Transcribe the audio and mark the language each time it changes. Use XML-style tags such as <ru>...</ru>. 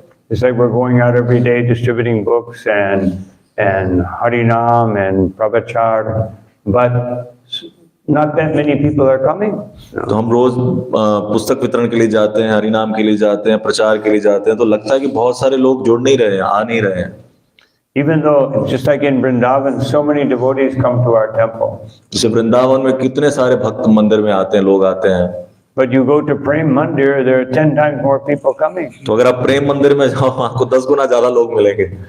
<en>It's like we're going out every day distributing books and Harinam and Pravachar, but not that many people are coming.</en> <hi>तो हम रोज पुस्तक वितरण के लिए जाते हैं, हरिनाम के लिए जाते हैं, प्रचार के लिए जाते हैं, तो लगता है कि बहुत सारे लोग जुड़ नहीं रहे हैं, आ नहीं रहे हैं।</hi> <en>Even though, just like in Vrindavan, so many devotees come to our temple.</en> <hi>जैसे वृंदावन में कितने सारे भक्त मंदिर में आते हैं, लोग आते हैं।</hi> <en>But you go to Prem Mandir, there are 10 times more people coming.</en> <hi>तो अगर आप प्रेम मंदिर में जाओ, आपको 10 गुना ज्यादा लोग मिलेंगे।</hi>